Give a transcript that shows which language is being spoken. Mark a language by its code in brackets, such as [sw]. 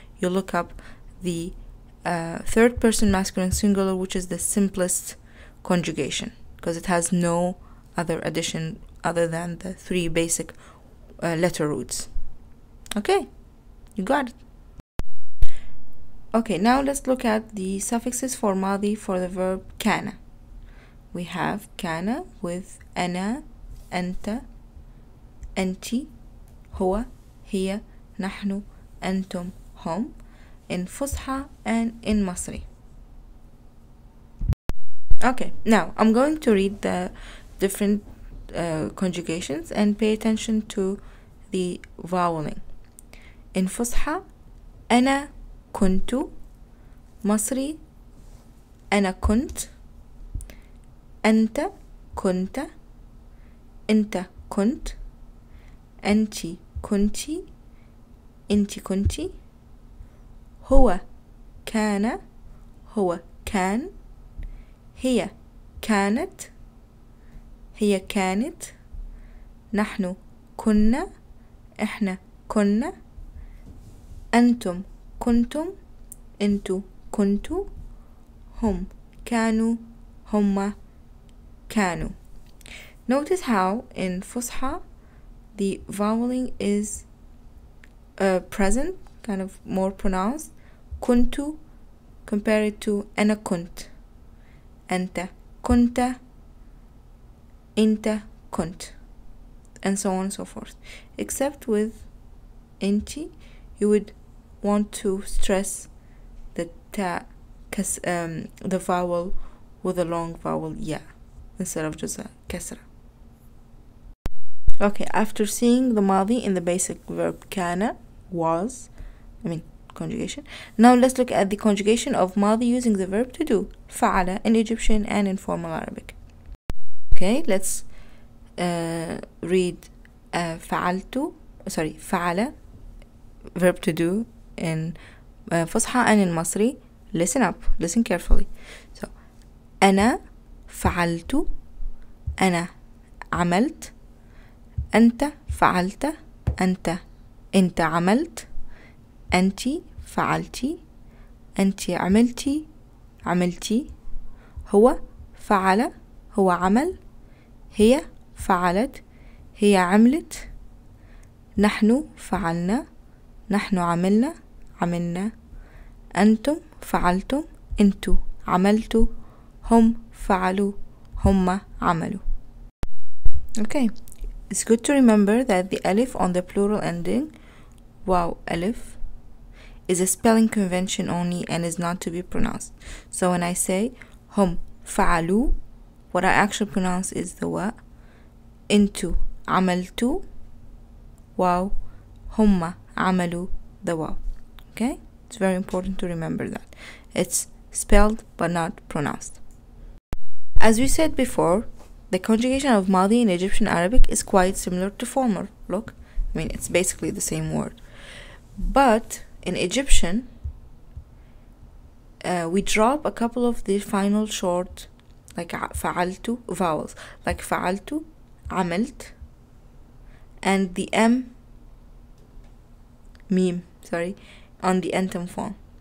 [en] You look up the third person masculine singular, which is the simplest conjugation, because it has no other addition other than the three basic letter roots. Okay, you got it. Okay, now let's look at the suffixes for ماضي for the verb كان. We have كان with [ar] أنا, أنت, أنتِ, هو, هي, نحن, أنتم, هم [en] in فصحى and in مصري. Okay, now I'm going to read the different conjugations and pay attention to the voweling. [ar] In فصحى أنا كنت, مصري أنا كنت, أنت كنت, أنت كنت, أنتِ كنتِ, أنتِ كنتِ, هو كان, هو كان, هي كانت, هي كانت, نحن كنا, إحنا كنا, أنتم كنتم, أنتوا كنتوا, هم كانوا, هما كانوا. [en] Notice how in فصحى the voweling is present, kind of more pronounced. كنتوا compare it to [ar] أنا كنت, أنت كنت, أنت كنت, [en] and so on and so forth. Except with أنتِ, you would want to stress the ta, the vowel with a long vowel ya instead of just a kasra. Okay, after seeing the ماضي in the basic verb كان, was, conjugation. Now let's look at the conjugation of ماضي using the verb to do, فعل in Egyptian and in formal Arabic. Okay, let's read فعلت, فعل, verb to do in فصحى and in مصري. Listen up, listen carefully. [ar] So أنا فعلت, أنا عملت, أنت فعلت, أنت عملت, أنتِ فعلتِ, أنتِ عملتِ, عملتِ, هو فعل, هو عمل, هي فعلت, هي عملت, نحن فعلنا, نحن عملنا, عملنا, أنتم فعلتم, أنتوا عملتوا, هم فعلوا, هم عملوا. [en] Okay, it's good to remember that the alif on the plural ending, wow alif, is a spelling convention only and is not to be pronounced. So when I say [ar] هم فعلوا, [en] what I actually pronounce is the wa. [ar] أنتوا عملتوا, wow. هم عملوا, [en] the wow. Okay, it's very important to remember that it's spelled but not pronounced. As we said before, the conjugation of ماضي in Egyptian Arabic is quite similar to former. Look, it's basically the same word, but in Egyptian we drop a couple of the final short, like فعلت, vowels, like فعلت, عملت, and the meme, on the anthem form.